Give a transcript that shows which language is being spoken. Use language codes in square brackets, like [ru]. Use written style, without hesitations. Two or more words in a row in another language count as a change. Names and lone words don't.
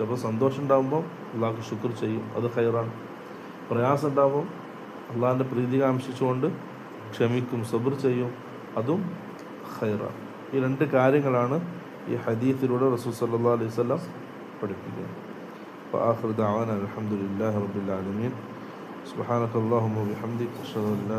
[ml] അപ്പോൾ സന്തോഷം ഉണ്ടാകുമ്പോൾ അള്ളാഹ്ക്ക് ശുക്ർ ചെയ്യും, അത് ഖൈറാണ്. പ്രയാസം ഉണ്ടാകുമ്പോൾ അള്ളാഹിൻ്റെ പ്രീതി കാംക്ഷിച്ചുകൊണ്ട് ക്ഷമിക്കും, സബ്ർ ചെയ്യും, അതും ഖൈറാണ്. ഈ രണ്ട് കാര്യങ്ങളാണ് ഈ ഹദീസിലൂടെ റസൂൽ [ar] صلى الله عليه وسلم [ml] പഠിപ്പിക്കുന്നത്. [ar] وآخر دعوانا الحمد لله رب العالمين. سبحانك اللهم وبحمدك أشهد أن لا